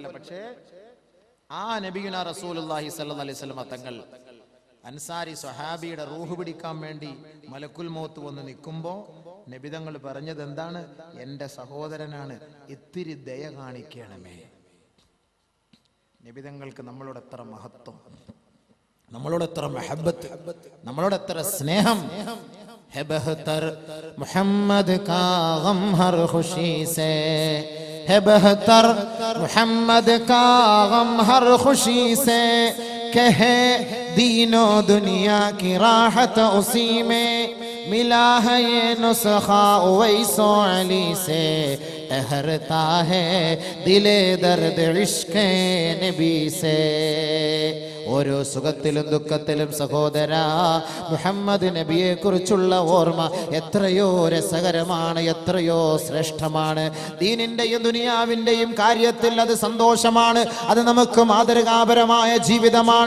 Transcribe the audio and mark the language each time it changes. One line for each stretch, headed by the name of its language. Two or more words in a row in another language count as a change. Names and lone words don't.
Malayalam: പക്ഷേ ആ
Arabic: نبينا رسول الله صلى الله عليه وسلم
Malayalam: തങ്ങൾ അൻസാരി സ്വഹാബിയുടെ റൂഹ് പിടിക്കാൻ വേണ്ടി
Arabic: ملك الموت
Malayalam: വന്ന് നിൽക്കുമ്പോ നബിതങ്ങൾ പറഞ്ഞത് എന്താണ്? എൻ്റെ സഹോദരനാണ്, ഇത്തിരി ദയ കാണിക്കണമേ. നബിതങ്ങൾക്ക് നമ്മളോട് എത്ര മഹത്വം, നമ്മളോട് എത്ര മഹബത്ത്, നമ്മളോട് എത്ര സ്നേഹം.
Urdu: ہے بہتر محمد کا غم ہر خوشی سے، ہے بہتر محمد کا غم ہر خوشی سے، کہے دینو دنیا کی راحت اسی میں، ملا ہے یہ نسخہ اویسو علی سے، ٹھہرتا ہے دلے درد عشق نبی سے.
Malayalam: ഓരോ സുഖത്തിലും ദുഃഖത്തിലും സഹോദരാ മുഹമ്മദ് നബിയെ കുറിച്ചുള്ള ഓർമ്മ എത്രയോ രസകരമാണ്, എത്രയോ ശ്രേഷ്ഠമാണ്. ദീനിന്റെയും ദുനിയാവിന്റെയും കാര്യത്തിൽ അത് സന്തോഷമാണ്, അത് നമുക്ക് മാതൃകാപരമായ ജീവിതമാണ്.